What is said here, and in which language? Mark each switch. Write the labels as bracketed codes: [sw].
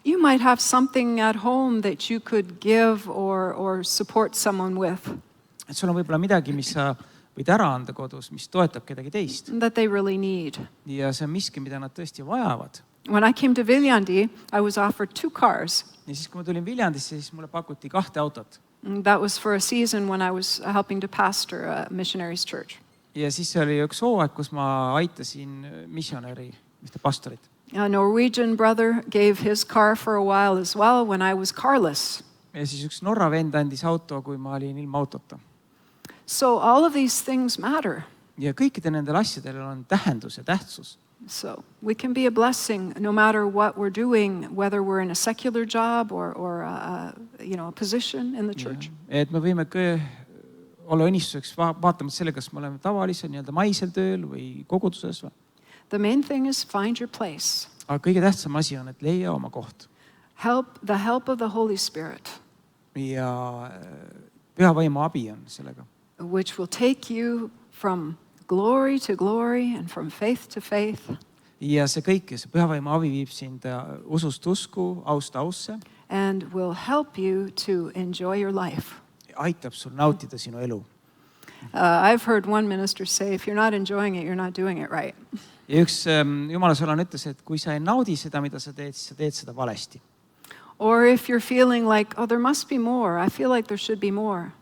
[en] You might have something at home that you could give or support someone with. [et] Et sul on võib-olla midagi, mis sa võid ära anda kodus, mis toetab kedagi teist. [en] That they really need. [et] Ja see on miski, mida nad tõesti vajavad. [en] When I came to Viljandi, I was offered 2 cars. [et] Ja siis, kui ma tulin Viljandisse, siis mulle pakuti 2 autot. [en] That was for a season when I was helping to pastor a missionaries church. [et] Ja siis oli üks hooaeg, kus ma aitasin missionäri, ühte pastorit. [en] A Norwegian brother gave his car for a while as well when I was carless. [et] Ja siis üks Norra vend andis auto, kui ma olin ilma autota. [en] So all of these things matter. [et] Ja kõikide nendel asjadel on tähendus ja tähtsus. [en] So we can be a blessing no matter what we're doing, whether we're in a secular job or a position in the church. [et] Et me võime olla õnnistuseks vaatamata selle, kas me oleme tavalisel nii-öelda maisel tööl või koguduses. [en] The main thing is find your place. [et] Aga kõige tähtsam asi on, et leia oma koht. [en] The help of the Holy Spirit. [et] Ja püha vaimu abi on sellega. [en] Which will take you from glory to glory and from faith to faith. [et] Ja see kõik, see püha vaimu abi viib sind usust usku, aust ausse. [en] And will help you to enjoy your life. [et] Aitab sul nautida sinu elu. [en] I've heard one minister say, if you're not enjoying it, you're not doing it right. [et] Ja üks Jumala sõna ütles, et kui sa ei naudi seda, mida sa teed, siis sa teed seda valesti. [en] Or if you're feeling like, oh, there must be more. I feel like there should be more.